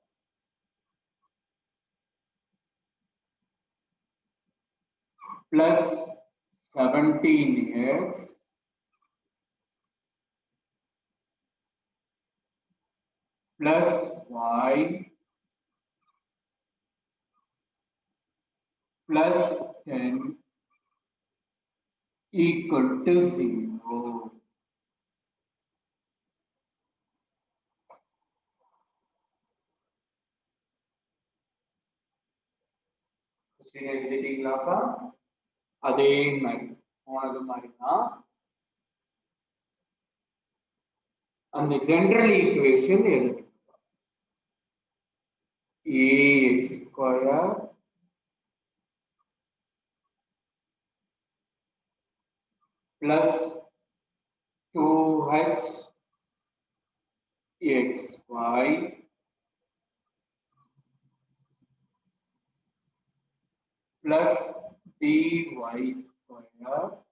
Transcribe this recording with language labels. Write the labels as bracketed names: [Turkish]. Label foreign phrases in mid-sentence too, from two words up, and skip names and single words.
[English] plus 17x plus y plus 10 equal to 0. [Tamil] எழுதிட்டீங்களாப்பா? அதே மாதிரி போனது மாதிரிதான் அந்த [English] general equation [Tamil] எழுதுறோம். [English] ax square plus 2h xy plus dy square